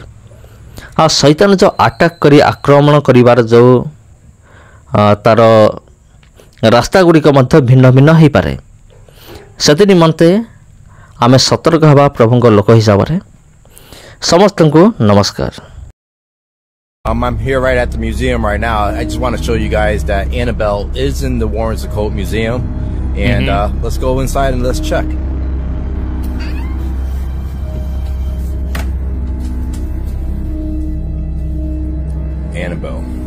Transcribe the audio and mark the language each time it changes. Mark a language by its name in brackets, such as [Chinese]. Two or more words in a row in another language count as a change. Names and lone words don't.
[Odia] ଆଉ ଶୈତାନ ଯେଉଁ ଆଟାକ୍ କରି ଆକ୍ରମଣ କରିବାର ଯେଉଁ ତାର ରାସ୍ତା ଗୁଡ଼ିକ ମଧ୍ୟ ଭିନ୍ନ ଭିନ୍ନ ହୋଇପାରେ। ସେଥି ନିମନ୍ତେ ଆମେ ସତର୍କ ହେବା ପ୍ରଭୁଙ୍କ ଲୋକ ହିସାବରେ। ସମସ୍ତଙ୍କୁ ନମସ୍କାର। [English] I'm here right at the museum right now. I just want to show you guys that Annabelle is in the Warrens Occult Museum. And let's go inside and let's check. Annabelle.